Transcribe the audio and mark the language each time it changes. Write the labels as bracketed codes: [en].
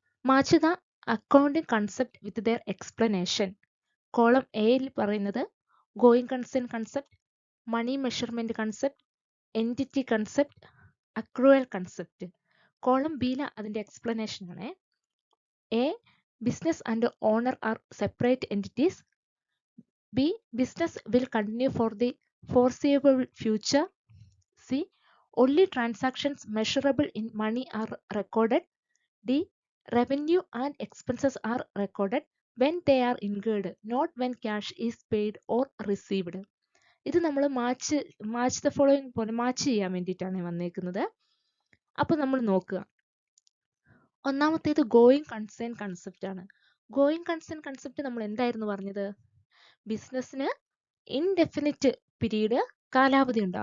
[en] Match the accounting concept with their explanation. Column എയിൽ പറയുന്നത് going concern concept, money measurement concept, entity concept, accrual concept. [ml] Column ബിയിൽ അതിന്റെ explanation ആണ്. [en] A, business and owner are separate entities. B, business will continue for the foreseeable future. C, only transactions measurable in money are recorded. D, revenue and expenses are recorded, when they are incurred, not when cash is paid or received. [ml] ഇത് നമ്മൾ match the following പോലെ match ചെയ്യാൻ വേണ്ടിയിട്ടാണ് വന്നേക്കുന്നത്. അപ്പോൾ നമ്മൾ നോക്കുക. ഒന്നാമത്തേത് ഗോയിങ് കൺസേൺ കൺസെപ്റ്റ് ആണ്. ഗോയിങ് കൺസേൺ കൺസെപ്റ്റ് നമ്മൾ എന്തായിരുന്നു പറഞ്ഞത്? ബിസിനസ്സിന് ഇൻഡെഫിനിറ്റ് പീരീഡ് കാലാവധി ഉണ്ട്.